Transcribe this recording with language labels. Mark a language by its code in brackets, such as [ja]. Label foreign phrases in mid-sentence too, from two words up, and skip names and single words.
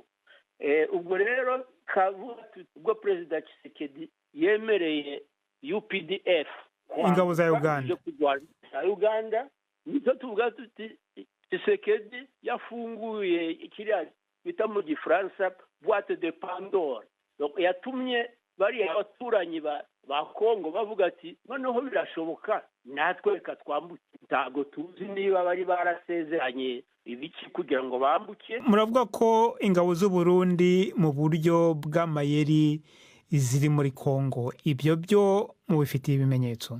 [rw] Ubwo rero ubwo Perezida Tshisekedi yemereye UPDF ingabo za Uganda, nicyo tuvuga tuti Tshisekedi yafunguye kiriya bita mu Gifaransa [fr] boîte de Pandore. [rw] Yatumye bari abaturanyi ba Kongo bavuga ati noneho birashoboka natwe reka twambuke. Ntabwo tuzi niba bari barasezeranye ibiki kugira ngo bambuke. Muravuga ko ingabo z'u Burundi mu buryo bw'amayeri ziri muri Kongo, ibyo byo mubifitiye ibimenyetso?